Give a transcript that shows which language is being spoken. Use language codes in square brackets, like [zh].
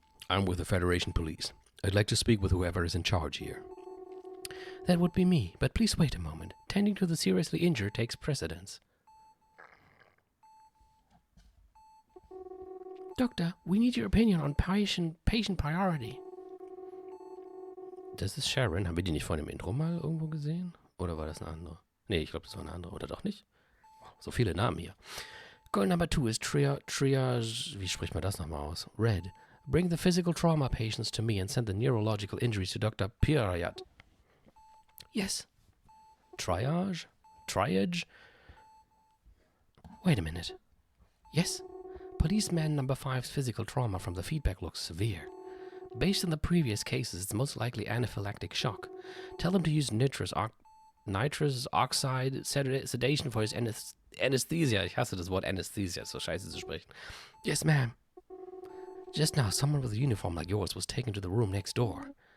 [en] I'm with the Federation Police. I'd like to speak with whoever is in charge here. That would be me, but please wait a moment. Tending to the seriously injured takes precedence. Doctor, we need your opinion on patient priority. [de] Das ist Sharon. Haben wir die nicht vor dem Intro mal irgendwo gesehen? Oder war das eine andere? Nee, ich glaube, das war eine andere. Oder doch nicht? So viele Namen hier. [en] Goal number 2 is triage... [de] Wie spricht man das nochmal aus? [en] Red. Bring the physical trauma patients to me and send the neurological injuries to Dr. PIPER. Yes. Triage? Triage? Wait a minute. Yes. Policeman number 5's physical trauma from the feedback looks severe. Based on the previous cases, it's most likely anaphylactic shock. Tell them to use nitrous oxide sedation for his anesthesia. [de] Ich hasse das Wort Anesthesia, so scheiße zu sprechen. [en] Yes, ma'am. Just now, someone with a uniform like yours was taken to the room next door.